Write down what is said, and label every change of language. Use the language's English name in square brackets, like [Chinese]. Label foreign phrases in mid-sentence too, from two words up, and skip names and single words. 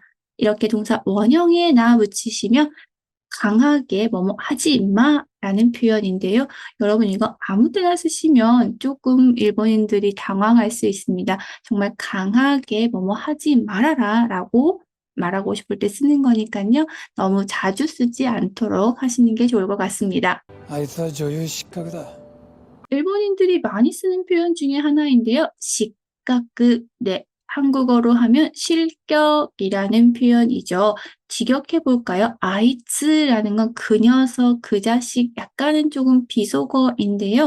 [Korean] 이렇게 동사 원형에 나 붙이시면 강하게 뭐뭐 하지 마 라는 표현인데요. 여러분 이거 아무 때나 쓰시면 조금 일본인들이 당황할 수 있습니다. 정말 강하게 뭐뭐 하지 말아라 라고 말하고 싶을 때 쓰는 거니까요. 너무 자주 쓰지 않도록 하시는 게 좋을 것 같습니다. [Japanese] あいつは女優失格だ。 [Korean] 일본인들이 많이 쓰는 표현 중에 하나인데요. 식가크, 네, 한국어로 하면 실격이라는 표현이죠. 직역해 볼까요? 아이츠라는 건 그 녀석, 그 자식, 약간은 조금 비속어인데요.